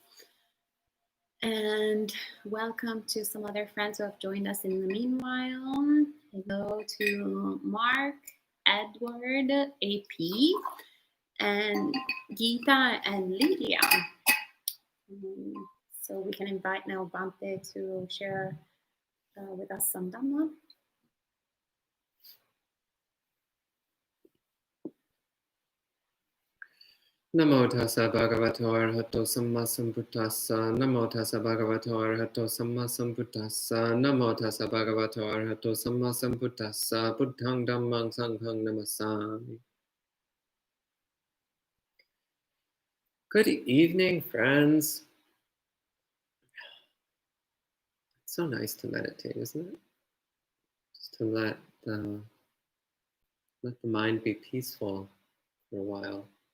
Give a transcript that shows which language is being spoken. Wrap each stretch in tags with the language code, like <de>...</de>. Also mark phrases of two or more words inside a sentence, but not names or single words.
<en>And welcome to some other friends who have joined us in the meanwhile. Hello to Mark, Edward, AP, and Geeta and Lydia. So we can invite now Bante to share with us some Dhamma.</en> <pi>Namo tassa bhagavato arahato samma sambuddhassa. Namo tassa bhagavato arahato samma sambuddhassa. Namo tassa bhagavato arahato samma sambuddhassa. Buddhang dhammang sanghang namasami.</pi> <en>Good evening, friends. It's so nice to meditate, isn't it? Just to let the mind be peaceful for a while.</en>